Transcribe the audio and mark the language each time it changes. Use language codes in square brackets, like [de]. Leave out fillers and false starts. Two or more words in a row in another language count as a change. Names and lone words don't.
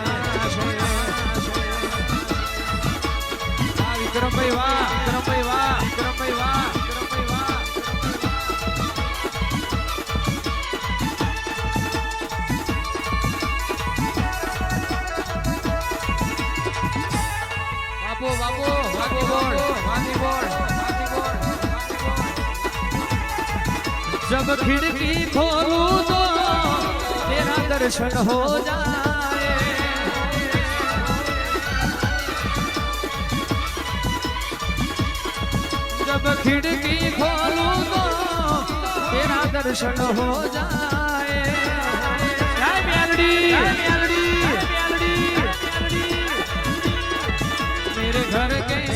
[gu] વિક્રમભાઈ વાહ વિક્રમભાઈ વાહ વિક્રમભાઈ વાહ વિક્રમભાઈ વાહ બાપુ બાપુ વાગી બોલ વાગી બોલ વાગી બોલ [hi] जब खिड़की खोलूं तो तेरा दर्शन हो जाए जब खिड़की खोलूं तो तेरा दर्शन हो जाए जय मेलडी मेरे घर के